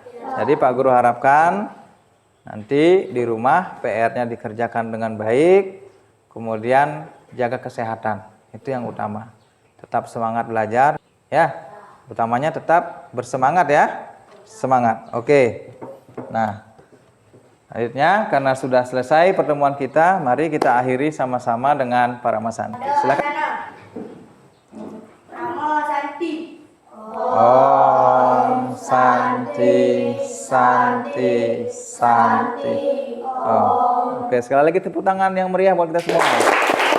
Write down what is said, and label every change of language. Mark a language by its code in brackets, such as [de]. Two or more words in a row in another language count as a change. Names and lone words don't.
[id] Jadi Pak Guru harapkan nanti di rumah PR-nya dikerjakan dengan baik, kemudian jaga kesehatan. Itu yang utama. Tetap semangat belajar, ya. Utamanya tetap bersemangat ya. Semangat. Oke. Nah, akhirnya karena sudah selesai pertemuan kita, mari kita akhiri sama-sama dengan para masan. Silakan. [sa] Namo Santi. Om Santi Santi Santi. Oh. [id] Oke, sekali lagi tepuk tangan yang meriah buat kita semua.